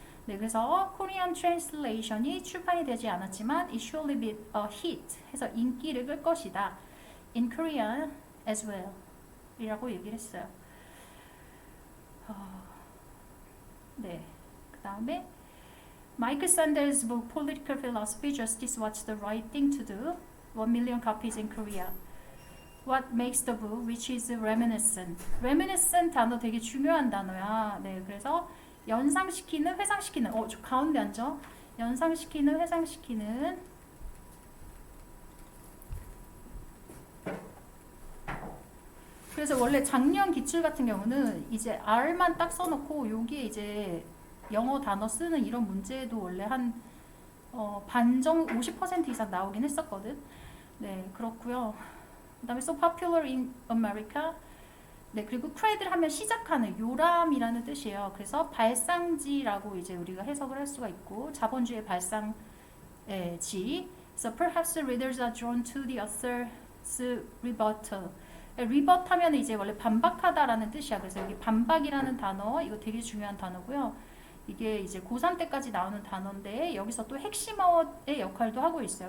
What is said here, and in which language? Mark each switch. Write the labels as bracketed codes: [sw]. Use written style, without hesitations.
[ko] 네, 그래서 Korean translation이 출판이 되지 않았지만 [en] it surely be a hit [ko] 해서 인기를 끌 것이다. [en] In Korean as well [ko] 이라고 얘기를 했어요. 네, 그 다음에 [en] Michael Sanders' book Political Philosophy, Justice, What's the Right Thing to Do? 1 million copies in Korea. What makes the book, which is reminiscent. [ko] reminiscent 단어 되게 중요한 단어야. 네, 그래서 연상시키는, 회상시키는. 저 가운데 앉아. 연상시키는, 회상시키는. 그래서 원래 작년 기출 같은 경우는 이제 R만 딱 써놓고 여기에 이제 영어 단어 쓰는 이런 문제도 원래 한 반정 50% 이상 나오긴 했었거든. 네, 그렇고요. 그 다음에 [en] so popular in America. [ko] 네, 그리고 cradle 하면 시작하는 요람이라는 뜻이에요. 그래서 발상지라고 이제 우리가 해석을 할 수가 있고, 자본주의 발상지. [en] So perhaps readers are drawn to the author's rebuttal. [ko] rebut 하면 이제 원래 반박하다라는 뜻이야. 그래서 여기 반박이라는 단어, 이거 되게 중요한 단어고요. 이게 이제 고3 때까지 나오는 단어인데 여기서 또 핵심어의 역할도 하고 있어요.